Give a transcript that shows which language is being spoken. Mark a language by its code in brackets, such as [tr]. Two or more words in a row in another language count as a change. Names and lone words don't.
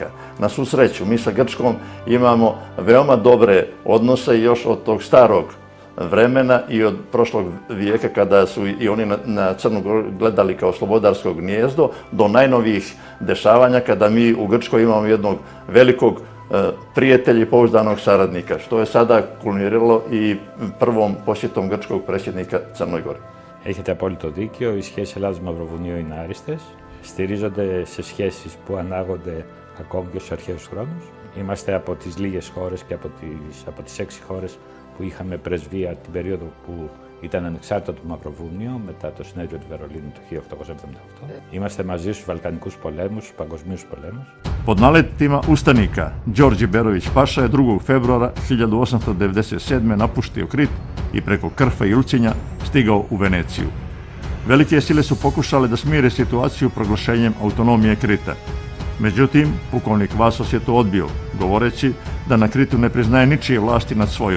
[sr] Na svu sreću, mi sa Grčkom imamo veoma dobre odnose još od tog starog vremena i od prošlog vijeka, kada su i oni na Crnu Goru gledali kao slobodarsko gnijezdo, do najnovijih dešavanja kada mi u Grčkoj imamo jednog velikog prijatelja i pouzdanog saradnika, što je sada kulminiralo i prvom posjetom grčkog predsjednika Crnoj Gori. [el] Έχετε απόλυτο δίκιο, οι σχέσεις Ελλάδος-Μαυροβουνίου είναι άριστες. Στηρίζονται σε σχέσεις που ανάγονται ακόμη και στους αρχαίους χρόνους. Είμαστε από τις λίγες χώρες και από τις 6 χώρες που είχαμε πρεσβεία την περίοδο που ήταν ανεξάρτητο το Μαυροβούνιο μετά το συνέδριο του Βερολίνου το 1878. Είμαστε μαζί στους Βαλκανικούς πολέμους, στους παγκοσμίους πολέμους. [sr] Pod naletima ustanika, Đorđe Berović Paša je 2. februara 1897. napuštio Krit i preko Krfa i Ulcinja stigao u Veneciju. Velike sile su pokušale da smire situaciju proglašenjem autonomije Krita. Međutim, pukovnik Vasos je to odbio, govoreći da na Kritu ne priznaje ničije vlasti nad svojom.